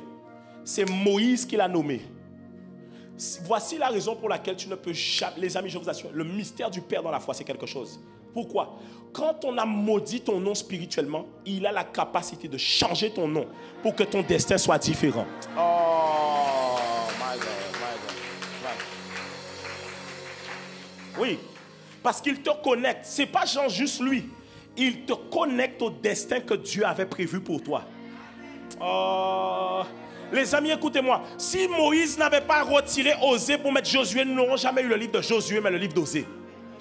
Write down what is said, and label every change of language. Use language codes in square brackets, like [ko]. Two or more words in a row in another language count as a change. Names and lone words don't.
[fr] C'est Moïse qui l'a nommé. Voici la raison pour laquelle tu ne peux jamais... Les amis, je vous assure, le mystère du Père dans la foi, c'est quelque chose. Pourquoi? Quand on a maudit ton nom spirituellement, il a la capacité de changer ton nom pour que ton destin soit différent. [en] Oh, my God, my God, my God. [fr] Oui, parce qu'il te connecte. Ce n'est pas genre juste lui. Il te connecte au destin que Dieu avait prévu pour toi. Oh... Les amis, écoutez-moi. Si Moïse n'avait pas retiré Osée pour mettre Josué, nous n'aurons jamais eu le livre de Josué, mais le livre d'Osée.